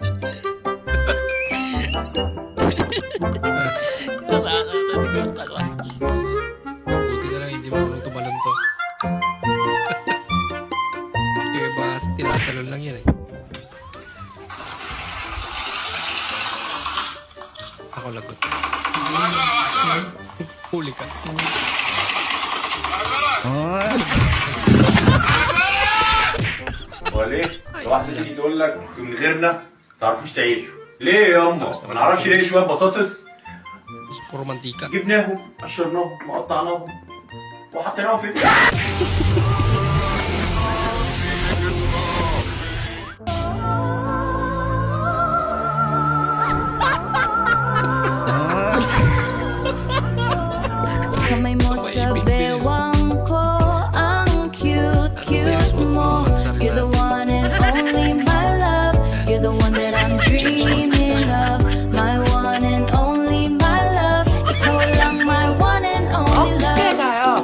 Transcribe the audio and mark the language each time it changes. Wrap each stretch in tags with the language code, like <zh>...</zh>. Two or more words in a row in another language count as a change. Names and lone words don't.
<tl>Buti na lang hindi marunong tumalon to. Yung iba tinatalon lang yan eh. Ako lagot. Huli ka.</tl> <ar>هو ليه؟ لو واحدة تيجي تقول لك من غيرنا ما تعرفوش تعيشوا. ليه يا أما؟ ما نعرفش نلاقي شوية بطاطس؟</ar> <tl>Puro mantika.</tl> <ar>جبناهم، قشرناهم، وقطعناهم، وحطيناهم في</ar> <tl>Kamay mo sa bewang ko, ang cute mo.</tl> <en>You're the one and only my love. You're the one that I'm dreaming of. My one and only my love.</en> <tl>Ikaw lang</tl> <en>my one and only love.</en>